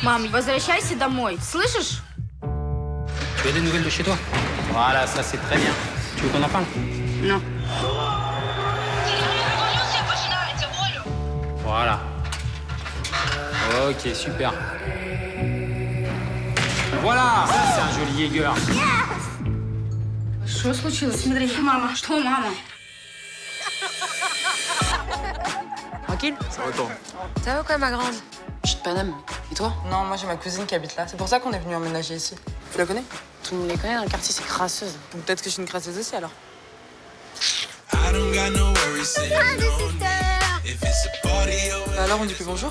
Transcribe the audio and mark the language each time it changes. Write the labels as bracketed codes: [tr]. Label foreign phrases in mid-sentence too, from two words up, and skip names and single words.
[ru] Мам, возвращайся домой, слышишь? [fr] Tu as des nouvelles de chez toi? Voilà, ça c'est très bien. Tu veux qu'on en parle? Non. Voilà. Ok, super. Voilà, ça c'est un joli Jäger. [ru] Что случилось? Смотри, мама. Что, мама? [fr] Tranquille? Ça retourne. Ça va quoi, ma grande? Je suis de Paname. Et toi? Non, moi j'ai ma cousine qui habite là. C'est pour ça qu'on est venu emménager ici. Tu la connais? Tout le monde les connaît dans le quartier, c'est crasseuse. Donc peut-être que je suis une crasseuse aussi alors. Alors on dit plus bonjour?